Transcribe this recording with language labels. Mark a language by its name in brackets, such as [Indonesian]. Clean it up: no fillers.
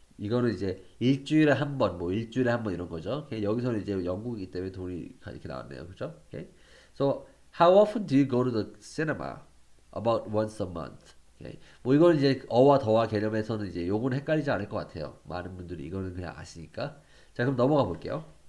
[Korean] 이거는 이제 일주일에 한 번, 뭐 일주일에 한 번 이런 거죠. 오케이? 여기서는 이제 영국이기 때문에 돈이 이렇게 나왔네요. 그죠? 오케이? [English] So, how often do you go to the cinema? About once a month. 오케이? [Korean] 뭐 이건 이제 어와 더와 개념에서는 이제 요거는 헷갈리지 않을 것 같아요. 많은 분들이 이거는 그냥 아시니까. 자, 그럼 넘어가 볼게요.